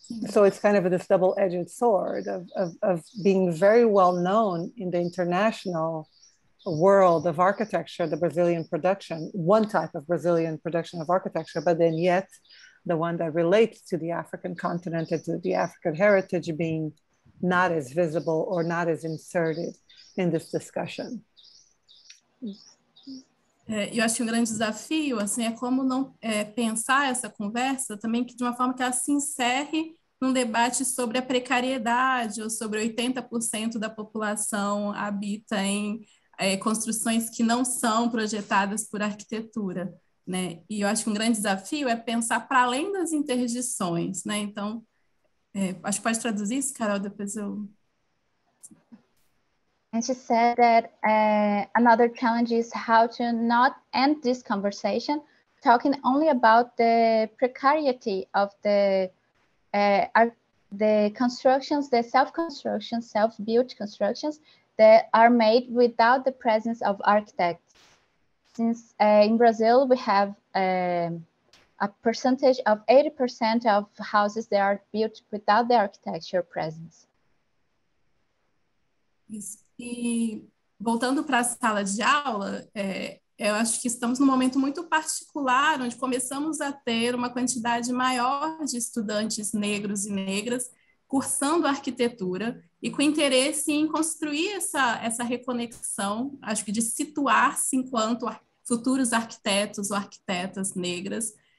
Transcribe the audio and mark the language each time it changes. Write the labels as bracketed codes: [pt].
[en] So it's kind of this double-edged sword of being very well known in the international world of architecture, the Brazilian production, one type of Brazilian production of architecture, but then yet the one that relates to the African continent and to the African heritage being not as visible or not as inserted in this discussion. [pt] Eu acho que um grande desafio assim, é como não pensar essa conversa também que de uma forma que ela se encerre num debate sobre a precariedade, ou sobre 80% da população habita em construções que não são projetadas por arquitetura, né? E eu acho que um grande desafio é pensar para além das interdições, né? Então, acho que pode traduzir isso, Carol, depois eu... [en] And she said that another challenge is how to not end this conversation talking only about the precarity of the constructions, the self-construction, self-built constructions that are made without the presence of architects. Since in Brazil, we have a percentage of 80% of houses that are built without the architecture presence. [pt] Isso. E voltando para a sala de aula, eu acho que estamos num momento muito particular, onde começamos a ter uma quantidade maior de estudantes negros e negras cursando arquitetura e com interesse em construir essa reconexão, acho que de situar-se enquanto futuros arquitetos ou arquitetas negras,